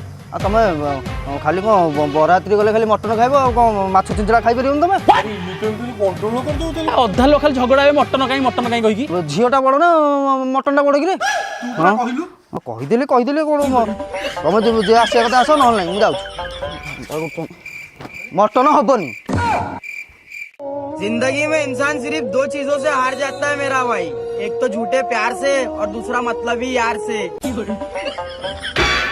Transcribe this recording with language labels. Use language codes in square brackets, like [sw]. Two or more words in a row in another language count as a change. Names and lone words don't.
[or] ଆଉ ତମେ ଖାଲି କ'ଣ ବରଯାତ୍ରୀ ଗଲେ ଖାଲି ମଟନ୍ ଖାଇବ ଆଉ କ'ଣ ମାଛ ଛିଞ୍ଚଡ଼ା ଖାଇପାରିବନି ତମେ? ଅଧା ଲୋକ ଖାଲି ଝଗଡ଼ା ହେବେ ମଟନ୍ କାହିଁ କହିକି। ଝିଅଟା ବଡ଼ ନା ମଟନ୍ଟା ବଡ଼ କିରେ? କହିଦେଲି କ'ଣ ତମେ ଯେ ଆସିବା କଥା ଆସ ନହେଲେ ନାହିଁ ମୁଁ ଯାଉଛି। ମଟନ ହବନି। [hi] जिंदगी में इंसान सिर्फ 2 चीजों से हार जाता है मेरा भाई, एक तो झूठे प्यार से और दूसरा मतलबी यार से।